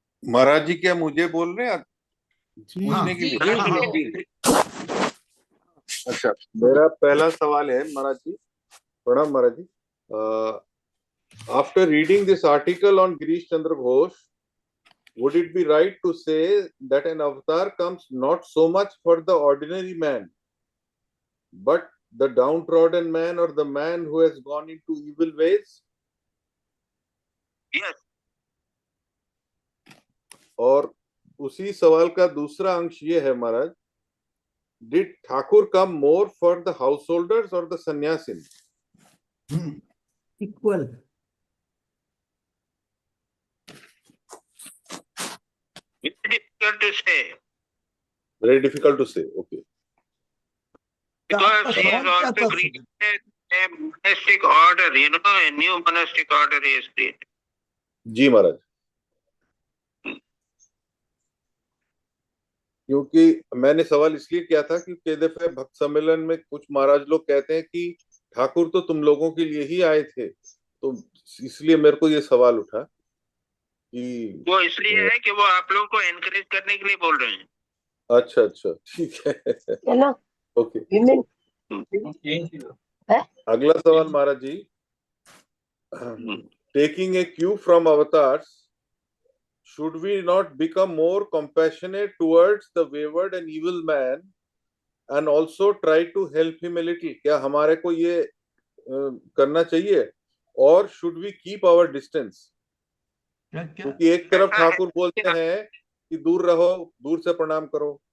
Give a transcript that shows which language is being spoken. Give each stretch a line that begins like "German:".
Hindi: महाराज जी क्या मुझे बोल रहे हैं पूछने के लिए? अच्छा, मेरा पहला सवाल है महाराज जी। प्रणाम महाराज जी।
English: After reading this article on Girish Chandra Ghosh, would it be right to say that an avatar comes not so much for the ordinary man, but the downtrodden man or the man who has gone into evil ways? Yes.
Hindi: और उसी सवाल का दूसरा अंश ये है महाराज,
English: did Thakur come more for the householders or the sannyasin? Equal. Very difficult to say. Very difficult to say. Okay. Because he has also created a monastic order, a new monastic order he has created.
Hindi: जी महाराज, क्योंकि मैंने सवाल इसलिए किया था क्योंकि कई दफे भक्त सम्मेलन में कुछ महाराज लोग कहते हैं कि ठाकुर तो तुम लोगों के लिए ही आए थे, तो इसलिए मेरे को ये सवाल उठा। कि वो इसलिए है कि वो आप लोगों को एनकरेज करने के लिए बोल रहे हैं। अच्छा अच्छा ठीक है चलो ओके
English: women
Hindi: अगला सवाल महाराज जी
English: Taking a cue from avatars should we not become more compassionate towards the wayward and evil man and also try to help him a little?
Hindi: क्या हमारे को ये करना चाहिए और
English: should we keep our distance?
Hindi: क्योंकि एक तरफ ठाकुर बोलते हैं कि दूर रहो, दूर से प्रणाम करो।